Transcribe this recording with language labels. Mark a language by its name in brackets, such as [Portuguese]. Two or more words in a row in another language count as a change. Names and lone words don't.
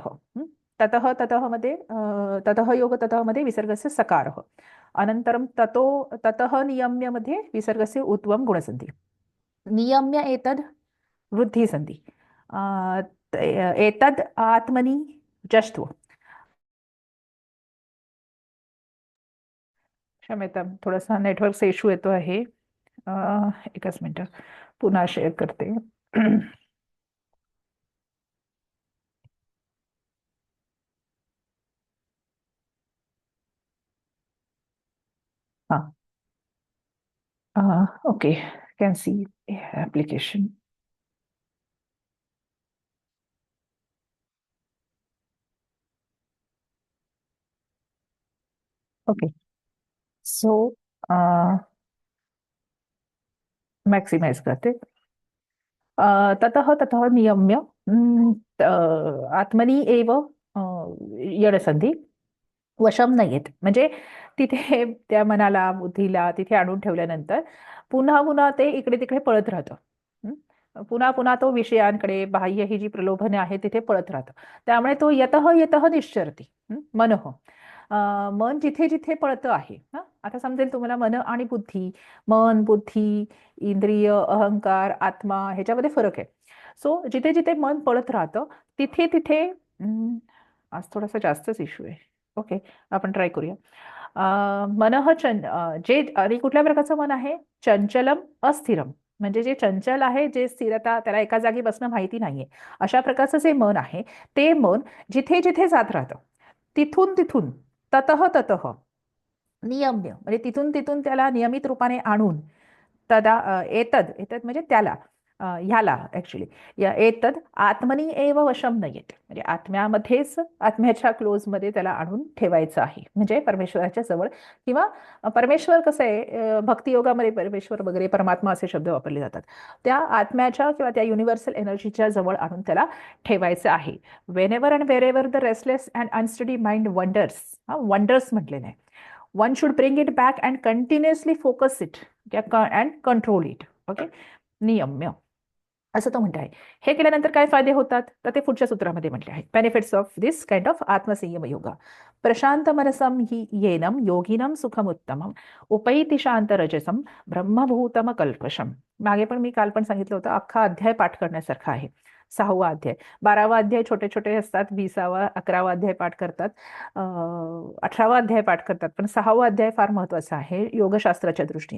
[Sanskrit] ततः ततः मध्ये ततः योग ततः मध्ये विसर्गस्य सकारः, अनन्तरं ततो ततः नियम्य मध्ये विसर्गस्य उत्वम गुणसंधी. नियम्य एतद् वृद्धिसंधी. एतद् आत्मनि जष्ट्व. क्षम्यता, [Marathi] थोडासा नेटवर्कचा इश्यू येतो आहे. एकच मिनिट, पुन्हा शेअर करते. [English] हा, okay, can see application. okay, so [Marathi] मॅक्सिमाइज करते. [Sanskrit] ततः ततः नियम्य आत्मनी एव यडसंधी वशम नाहीयेत. [Marathi] म्हणजे तिथे त्या मनाला बुद्धीला तिथे आणून ठेवल्यानंतर पुन्हा पुन्हा ते इकडे तिकडे पळत राहतं. पुन्हा पुन्हा तो विषयांकडे बाह्य ही जी प्रलोभने आहेत तिथे पळत राहतं. त्यामुळे तो [Sanskrit] यतः यतः निश्चरती. [Marathi] मनः मन जिथे जिथे पळतं आहे. आता समजेल तुम्हाला मन आणि बुद्धी, मन बुद्धी इंद्रिय अहंकार आत्मा ह्याच्यामध्ये फरक आहे. सो जिथे जिथे मन पळत राहतं तिथे तिथे आज थोडासा जास्तच इश्यू आहे. ओके, आपण ट्राय करूया. मनः जे आणि कुठल्या प्रकारचं मन आहे? [Sanskrit] चंचलम अस्थिरम. [Marathi] म्हणजे जे चंचल आहे, जे स्थिरता त्याला एका जागी बसणं माहिती नाहीये, अशा प्रकारचं जे मन आहे ते मन जिथे जिथे जात राहतं तिथून तिथून [Sanskrit] ततः ततः नियम्य [Marathi] म्हणजे तिथून तिथून त्याला नियमित रूपाने आणून [Sanskrit] तदा एतद एतद [Marathi] म्हणजे त्याला ह्याला ऍक्च्युली या [Sanskrit] एतद आत्मनी एव वशम नयेत. [Marathi] म्हणजे आत्म्यामध्येच आत्म्याच्या क्लोजमध्ये त्याला आणून ठेवायचं आहे. म्हणजे परमेश्वराच्या जवळ किंवा परमेश्वर कसं आहे, भक्तियोगामध्ये परमेश्वर वगैरे परमात्मा असे शब्द वापरले जातात. त्या आत्म्याच्या किंवा त्या [English] universal energy [Marathi] जवळ आणून त्याला ठेवायचं आहे. [English] whenever and wherever the restless and unsteady mind wanders, wanders [Marathi] म्हटलेलं आहे. [English] one should bring it back and continuously focus it and control it. [Marathi] ओके, नियम्य असं तो म्हणत आहे. हे केल्यानंतर काय फायदे होतात तर ते पुढच्या सूत्रामध्ये म्हटले आहे. [English] benefits of this kind of आत्मसंयम yoga. [Sanskrit] प्रशांत मनसम हि येनम योगिनम सुखमुत्तमम उपैति शांत रजसम ब्रह्मभूतम कल्पशम. [Marathi] मागे पण मी काल पण सांगितलं होतं, अख्खा अध्याय पाठ करण्यासारखा आहे. 6वा अध्याय, 12वा अध्याय छोटे छोटे असतात, 20वा 11वा अध्याय पाठ करतात, 18वा अध्याय पाठ करतात, पण 6वा अध्याय फार महत्वाचा आहे योगशास्त्राच्या दृष्टीने.